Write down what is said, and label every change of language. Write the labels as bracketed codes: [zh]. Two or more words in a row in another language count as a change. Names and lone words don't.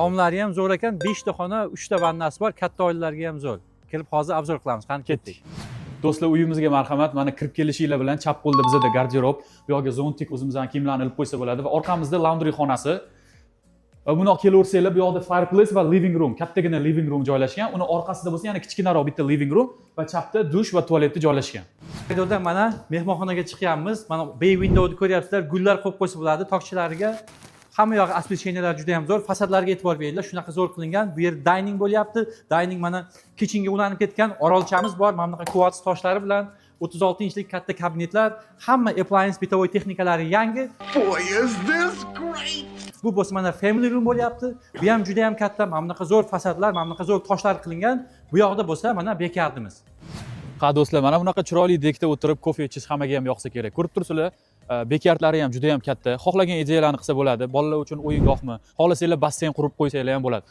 [uz] Tomlari ham zo'r ekan, 5 ta xona, 3 ta vannasi bor, katta oilalarga ham zo'r. Kelib hozir obzor qilamiz. Qani ketdik. Do'stlar, uyimizga marhamat. Mana kirib kelishinglar bilan chap qo'lda bizda garderob, bu yoqqa zontik o'zimizdan kiyimlarni ilib qo'ysa bo'ladi va orqamizda laundry xonasi. Va bunoq kelaversanglar, bu yoqda fireplace va [en] living room, [uz] kattagina [en] living room [uz] joylashgan. Uni orqasida bo'lsa yana kichkinaroq bitta [en] living room [uz] va chapda dush va tualetni joylashgan. Koridorda mana mehmonxonaga chiqyapmiz. Mana [en] bay windowni [uz] ko'ryapsizlar, gullar qo'yib qo'ysa bo'ladi. Tokchalariga hamma yog'i освещениялар juda ham zo'r. Fasadlarga e'tibor beringlar. Shunaqa zo'r qilingan. Bu yer dining bo'lyapti. Dining mana kitchenga ulanib ketgan orolchamiz bor. Mana bunaqa kvarts toshlari bilan 36 inchlik katta kabinetlar, hamma appliance bitovoy texnikalari yangi. [en] Boy, is this great! [uz] Bu bo'lsa mana [en] family room [uz] bo'lyapti. Bu ham juda ham katta. Mana bunaqa zo'r fasadlar, mana bunaqa zo'r toshlar qilingan. Bu yoqda bo'lsa mana bekardimiz. Ha do'stlar, mana bunaqa chiroyli dekda o'tirib kofe ichish hammaga ham yoqsa kerak. Ko'rib turibsizlar, bekardlari ham juda ham katta. Xohlagan ideyalarni qilsa bo'ladi. Bolalar uchun o'yingohmi, xohlasanglar basseyn qurib qo'ysanglar ham bo'ladi.